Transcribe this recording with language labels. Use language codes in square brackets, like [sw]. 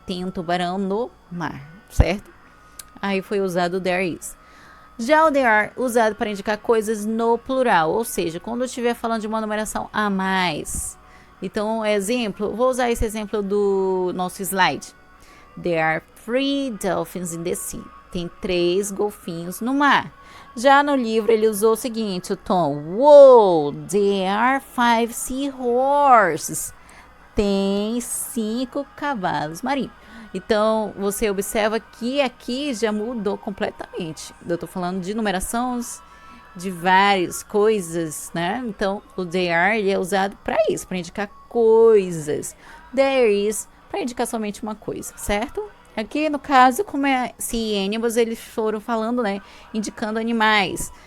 [pt] Tem um tubarão no mar, certo? Aí foi usado there is. Já o there are, usado para indicar coisas no plural, ou seja, quando eu estiver falando de uma numeração a mais. Então, exemplo, vou usar esse exemplo do nosso slide. [en] There are 3 dolphins in the sea. [pt] Tem 3 golfinhos no mar. Já no livro ele usou o seguinte, o Tom. [en] Whoa, there are 5 seahorses. [pt] Tem 5 cavalos marinhos. Então, você observa que aqui já mudou completamente. Eu tô falando de numerações de várias coisas, né? Então, o there are ele é usado para isso, para indicar coisas. There is para indicar somente uma coisa, certo? Aqui no caso, como é sea animals, eles foram falando, né, indicando animais.